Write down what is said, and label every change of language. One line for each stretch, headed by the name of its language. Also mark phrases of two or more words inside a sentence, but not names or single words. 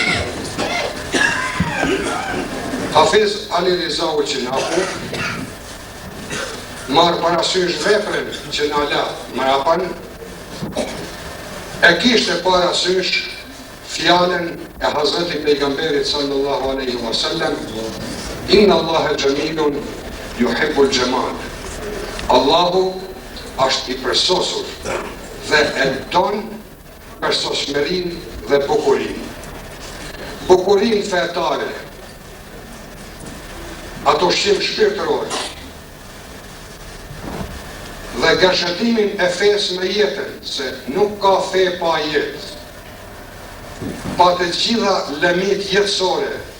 Albanian: Hafiz Ali Riza Ulqinaku marrë parasysh veprën që na la mrapan, e kishte parasysh fjalën e Hazreti Pejgamberit
Arabic: صلى الله عليه وسلم, إن الله جميل يحب الجمال.
Albanian: Allahu është i përsosur dhe e don përsosmërinë dhe bukurinë. Bukurinë fetare, ato shqim shpirtëror, dhe gashëtimin e fesë me jetën, se nuk ka fe pa jetë, pa të gjitha lëmit jetësore.